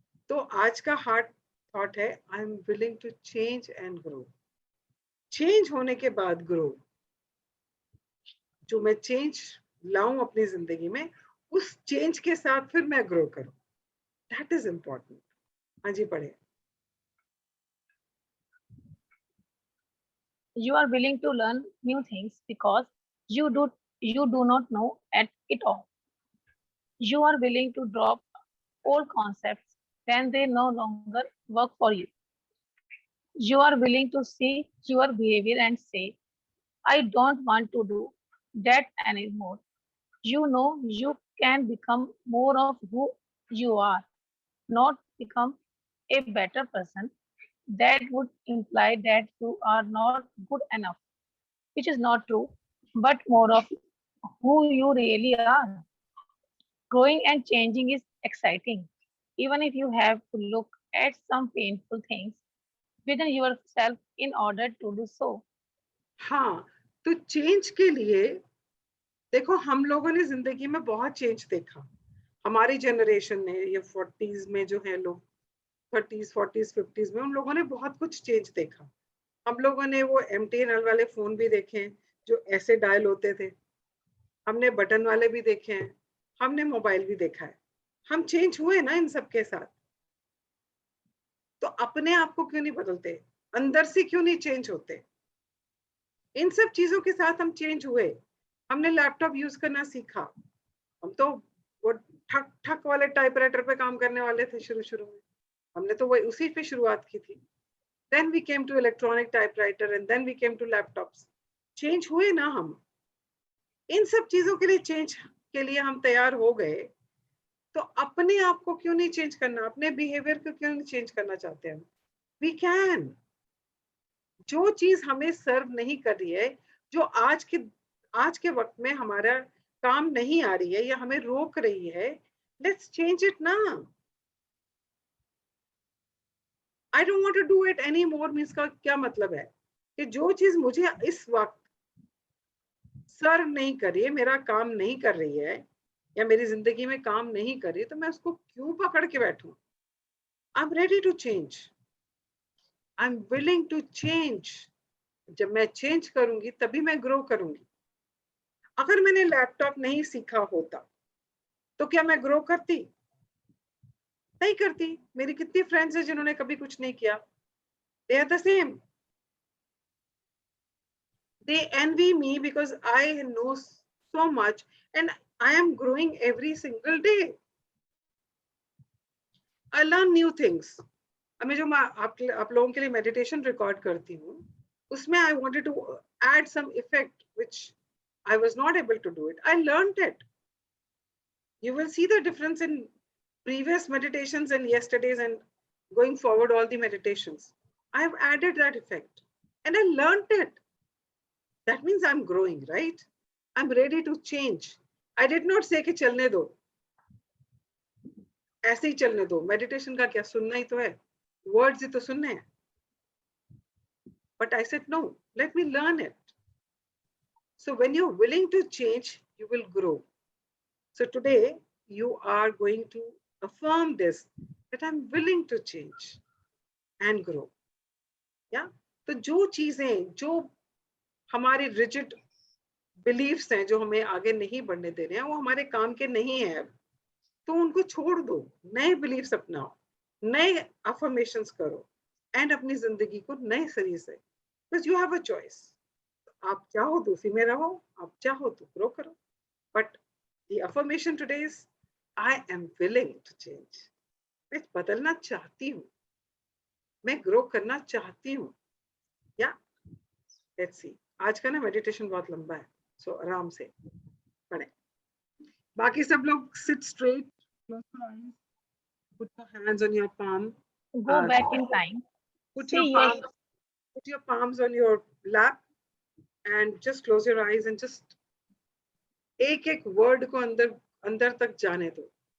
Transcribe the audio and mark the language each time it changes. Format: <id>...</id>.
<hi>तो आज का</hi> <en>heart thought</en> <hi>है,</hi> <en>I am willing to change and grow.</en> <hi>Change होने के बाद ग्रो, जो मैं चेंज लाऊं अपनी जिंदगी में, उस चेंज के साथ फिर मैं ग्रो करूं,</hi> <en>That is important.</en> <hi>हाँ जी, पढ़े।</hi> <en>You are willing to learn new things because you do not know at it all. You are willing to drop old concepts when they no longer work for you. You are willing to see your behavior and say, I don't want to do that anymore. You know you can become more of who you are, not become a better person. That would imply that you are not good enough, which is not true, but more of who you really are. Growing and changing is exciting, even if you have to look at some painful things within yourself in order to do so.</en> <hi>हाँ, तो change के लिए देखो, हम लोगों ने जिंदगी में बहुत चेंज देखा। हमारी जनरेशन ने, ये 40s में जो है लोग, 30s 40s 50s में, उन लोगों ने बहुत कुछ चेंज देखा। हम लोगों ने वो MTNL वाले फोन भी देखे जो ऐसे डायल होते थे, हमने बटन वाले भी देखे हैं, हमने मोबाइल भी देखा है। हम चेंज हुए ना इन सब के साथ। तो अपने आप को क्यों नहीं बदलते, अंदर से क्यों नहीं चेंज होते? इन सब चीजों के साथ हम चेंज हुए। हमने लैपटॉप यूज करना सीखा, हम तो वो ठक ठक वाले टाइपराइटर पे काम करने वाले थे शुरू में, हमने तो वही उसी पे शुरुआत की थी. Then we came to electronic typewriter and then we came to laptops. Change हुए ना हम. इन सब चीजों के लिए चेंज के लिए हम तैयार हो गए, तो अपने आप को क्यों नहीं चेंज करना, अपने बिहेवियर को क्यों नहीं चेंज करना चाहते हम?</hi> <en>We can.</en> <hi>जो चीज हमें सर्व नहीं कर रही है, जो आज के वक्त में हमारा काम नहीं आ रही है या हमें रोक रही है,</hi> <en>let's change it</en> <hi>ना.</hi> <en>I don't want to do it any more</en> <hi>means का क्या मतलब है कि जो चीज मुझे इस वक्त सर्व नहीं कर रही है, मेरा काम नहीं कर रही है या मेरी जिंदगी में काम नहीं कर रही, तो मैं उसको क्यों पकड़ के बैठूं?</hi> <en>I am ready to change. I am willing to change.</en> <hi>जब मैं चेंज करूंगी तभी मैं ग्रो करूंगी. अगर मैंने लैपटॉप नहीं सीखा होता तो क्या मैं ग्रो करती? नहीं करती. मेरी कितनी फ्रेंड्स हैं जिन्होंने कभी कुछ नहीं किया.</hi> <en>They are the same. They envy me because I know so much and I am growing every single day. I learn new things.</en> <hi>अभी जो मैं आप लोगों के लिए मेडिटेशन रिकॉर्ड करती हूँ, उसमें</hi> <en>I wanted to add some effect which I was not able to do it. I learned it. You will see the difference in previous meditations and yesterday's and going forward all the meditations. I have added that effect and I learned it. That means I'm growing, right? I'm ready to change. I did not say</en> <hi>कि चलने दो, ऐसे ही चलने दो. Meditation का क्या, सुनना ही तो है, वर्ड्स ही तो सुनने हैं.</hi> <en>But I said no, let me learn it. So when you're willing to change, you will grow. So today you are going to affirm this, that I'm willing to change and grow. Yeah.</en> <hi>तो जो चीजें, जो हमारे rigid beliefs हैं जो हमें आगे नहीं बढ़ने दे रहे हैं, वो हमारे काम के नहीं है अब, तो उनको छोड़ दो. नए बिलीफ्स अपनाओ, नए अफर्मेशंस करो एंड अपनी जिंदगी को नए सिरे से,</hi> <en>Because you have a choice.</en> <hi>आप चाहो तो उसी में रहो, आप चाहो तो ग्रो करो.</hi> <en>But the affirmation today is I am willing to change.</en> <hi>मैं बदलना चाहती हूँ, मैं ग्रो करना चाहती हूँ. या</hi> <en>Let's see.</en> <hi>आज का ना मेडिटेशन बहुत लंबा है, सो आराम से पढ़े. बाकी सब लोग</hi> <en>Sit straight, close your eyes, put your hands on your palm, Go back in time. put See your yes. palms, put your palms on your lap and just close your eyes and just</en> <hi>एक एक word को अंदर अंदर तक जाने दो.</hi>